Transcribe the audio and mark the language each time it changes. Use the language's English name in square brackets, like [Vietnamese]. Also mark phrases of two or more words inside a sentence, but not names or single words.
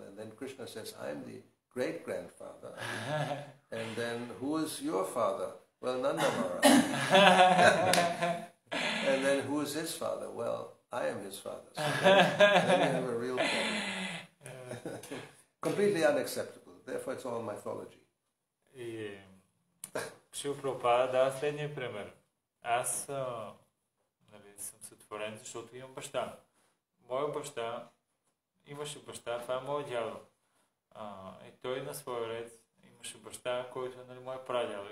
[English] And then Krishna says, I'm the great-grandfather. And then who is your father? Well, Nanda Maharaj. And then who is his father? Well, I am his father. So then you have a real problem. Completely unacceptable. Therefore, it's all mythology. [Bulgarian] И Шрила Прабхупада дава следния пример. Аз съм сътворен, защото имам баща. Моя баща имаше баща, това е моят дядо. И той на своя ред имаше баща, който е мой прадядо.